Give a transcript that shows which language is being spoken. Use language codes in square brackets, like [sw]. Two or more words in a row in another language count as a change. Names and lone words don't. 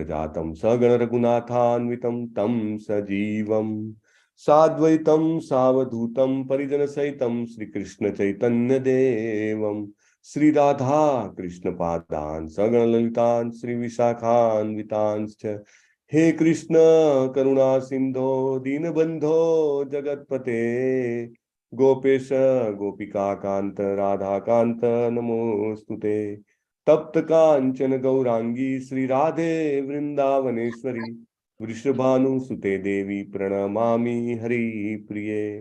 [sa] જાતમ સગણ રઘુનાથાન્વિતમ તમ સજીવમ સાદ્વૈતમ સાવધૂતમ પરિજન સહિતમ શ્રી કૃષ્ણ ચૈતન્ય દેવમ શ્રી રાધા કૃષ્ણ પાદાન સગણ લલિતાન શ્રી વિશાખાન્વિતાંશ્ચ હે કૃષ્ણ કરુણા સિંધો દીનબંધો જગતપતે गोपेश गोपिका कांत राधा कांत नमोस्तुते. तप्त कांचन गौरांगी श्री राधे वृंदावनेश्वरी वृषभानुसुते देवी प्रणमामि हरि प्रिये.